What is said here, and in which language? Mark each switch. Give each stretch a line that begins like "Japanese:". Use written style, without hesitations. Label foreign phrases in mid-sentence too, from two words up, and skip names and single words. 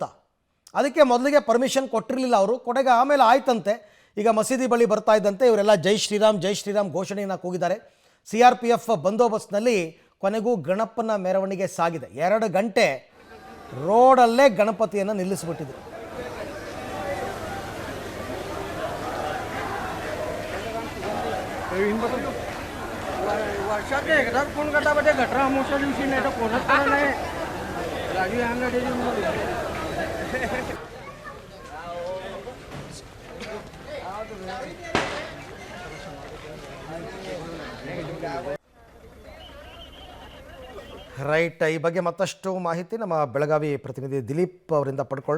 Kannada: ಅದಕ್ಕೆ ಮೊದಲಿಗೆ ಪರ್ಮಿಷನ್ ಕೊಟ್ಟಿರಲಿಲ್ಲ ಅವರು. ಕೊನೆಗೆ ಆಮೇಲೆ ಆಯ್ತಂತೆ. ಈಗ ಮಸೀದಿ ಬಳಿ ಬರ್ತಾ ಇದ್ದಂತೆ ಇವರೆಲ್ಲ
Hindi: जय श्रीराम
Kannada: ಕೂಗಿದ್ದಾರೆ. ಕೂಗಿದ್ದಾರೆ. CRPF ಬಂದೋಬಸ್ತ್ನಲ್ಲಿ ಕೊನೆಗೂ ಗಣಪನ ಮೆರವಣಿಗೆ ಸಾಗಿದೆ. 2 ಗಂಟೆ ರೋಡಲ್ಲೇ ಗಣಪತಿಯನ್ನು ನಿಲ್ಲಿಸಿಬಿಟ್ಟಿದ್ರು.
Marathi: वर्षात एकदाच फोन करता बटे गटरा अमावस्या दिवशी नाही तर कोणच करत नाही. राजू अंगडी
Kannada: ರೈಟ್. ಈ ಬಗ್ಗೆ ಮತ್ತಷ್ಟು ಮಾಹಿತಿ ನಮ್ಮ ಬೆಳಗಾವಿ ಪ್ರತಿನಿಧಿ ದಿಲೀಪ್ ಅವರಿಂದ ಪಡ್ಕೊಳ್ಳೋಣ.